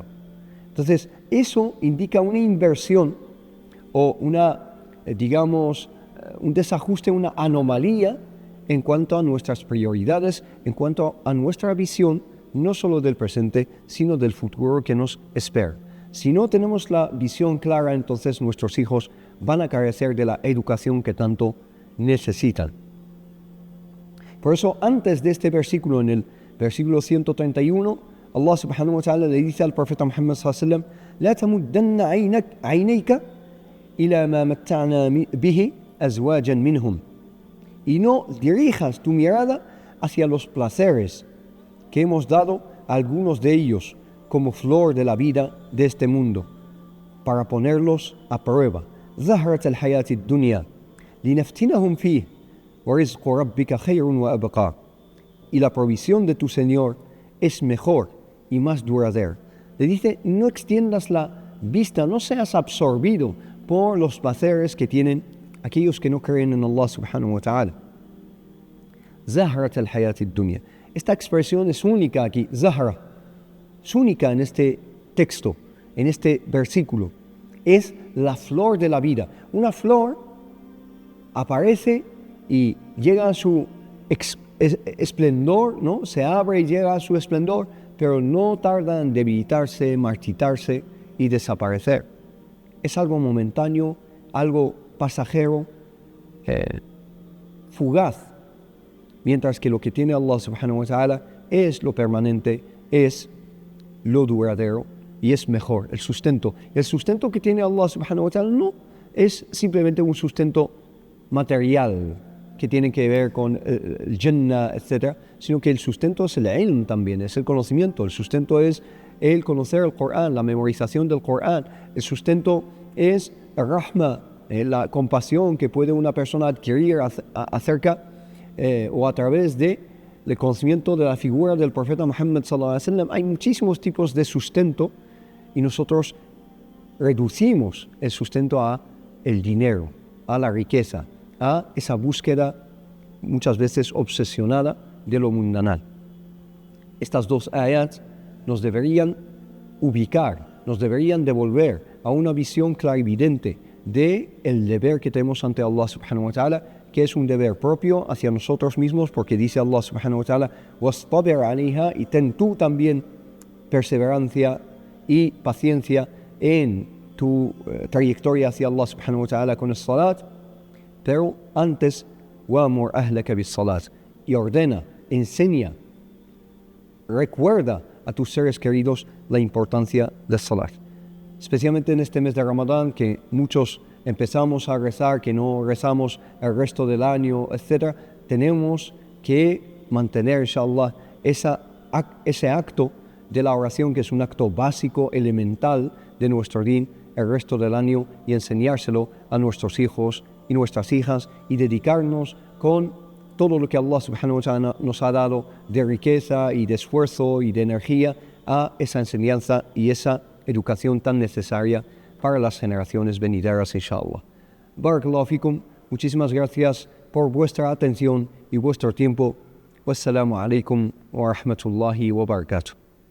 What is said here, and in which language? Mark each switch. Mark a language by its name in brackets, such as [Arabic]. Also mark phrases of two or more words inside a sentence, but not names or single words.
[Spanish] Entonces, eso indica una inversión o un desajuste, una anomalía en cuanto a nuestras prioridades, en cuanto a nuestra visión, no solo del presente, sino del futuro que nos espera. Si no tenemos la visión clara, entonces nuestros hijos van a carecer de la educación que tanto necesitan. Por eso, antes de este versículo, en el versículo 131, [Arabic] Allah سبحانه وتعالى [Spanish] le dice al profeta [Arabic] Muhammad صلى الله عليه وسلم لا تمدن عينيك إلى ما متعنا به أزواجا منهم." [Spanish] Y no dirijas tu mirada hacia los placeres que hemos dado a algunos de ellos como flor de la vida de este mundo, para ponerlos a prueba. [Arabic] ظهرت الحياة الدنيا لنفتنهم فيه ورزق ربك خير وأبقى. [Spanish] Y la provisión de tu Señor es mejor y más duradera. Le dice, no extiendas la vista, no seas absorbido por los placeres que tienen aquellos que no creen en Allah [Arabic] سبحانه وتعالى. ظهرت الحياة الدنيا. [Spanish] Esta expresión es única aquí, Zahra, es única en este texto, en este versículo. Es la flor de la vida. Una flor aparece y llega a su esplendor, ¿no? Se abre y llega a su esplendor, pero no tarda en debilitarse, marchitarse y desaparecer. Es algo momentáneo, algo pasajero, fugaz. Mientras que lo que tiene Allah [Arabic] سبحانه وتعالى [Spanish] es lo permanente, es lo duradero y es mejor, el sustento. El sustento que tiene Allah [Arabic] سبحانه وتعالى [Spanish] no es simplemente un sustento material que tiene que ver con el Jannah, etc., sino que el sustento es el ilm también, es el conocimiento. El sustento es el conocer el Corán, la memorización del Corán. El sustento es el rahma, la compasión que puede una persona adquirir acerca o a través del conocimiento de la figura del profeta Muhammad [Arabic] صلى الله عليه وسلم. [Spanish] Hay muchísimos tipos de sustento y nosotros reducimos el sustento a el dinero, a la riqueza, a esa búsqueda muchas veces obsesionada de lo mundanal. Estas dos ayats nos deberían ubicar, nos deberían devolver a una visión clarividente de el deber que tenemos [Arabic] ante Allah سبحانه وتعالى, [Spanish] que es un deber propio hacia nosotros mismos, porque dice Allah [Arabic] سبحانه وتعالى, واصطبر عليها, [Spanish] y ten tú también perseverancia y paciencia en tu trayectoria hacia Allah [Arabic] سبحانه وتعالى [Spanish] con el salat, pero antes, [Arabic] وأمر أهلك بالصلاة, [Spanish] y ordena, enseña, recuerda a tus seres queridos la importancia del salat. Especialmente en este mes de Ramadán, que muchos empezamos a rezar, que no rezamos el resto del año, etc., tenemos que mantener, inshallah, ese acto de la oración, que es un acto básico, elemental de nuestro din, el resto del año, y enseñárselo a nuestros hijos y nuestras hijas, y dedicarnos con todo lo que Allah [Arabic] سبحانه وتعالى [Spanish] nos ha dado de riqueza y de esfuerzo y de energía a esa enseñanza y esa educación tan necesaria para las generaciones venideras, inshallah. [Arabic] بارك الله فيكم, [Spanish] muchísimas gracias por vuestra atención y vuestro tiempo. [Arabic] والسلام عليكم ورحمة الله وبركاته.